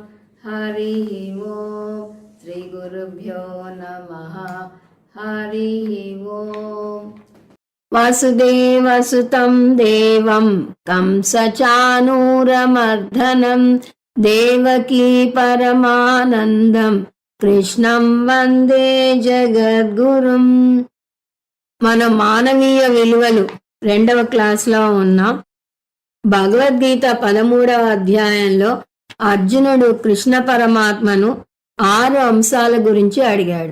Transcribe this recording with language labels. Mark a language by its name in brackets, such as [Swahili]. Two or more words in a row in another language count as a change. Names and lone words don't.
[Sanskrit] हरिः ओं श्रीगुरुभ्यो नमः। हरिः ओं। वसुदेवसुतं देवं कंसचाणूरमर्दनं देवकी परमानन्दं కృష్ణం వందే జగద్గురుం. [Telugu] మనం మానవీయ విలువలు 2వ క్లాస్లో ఉన్నాం. భగవద్గీత 13వ అధ్యాయంలో అర్జునుడు కృష్ణ పరమాత్మను 6 అంశాల గురించి అడిగాడు.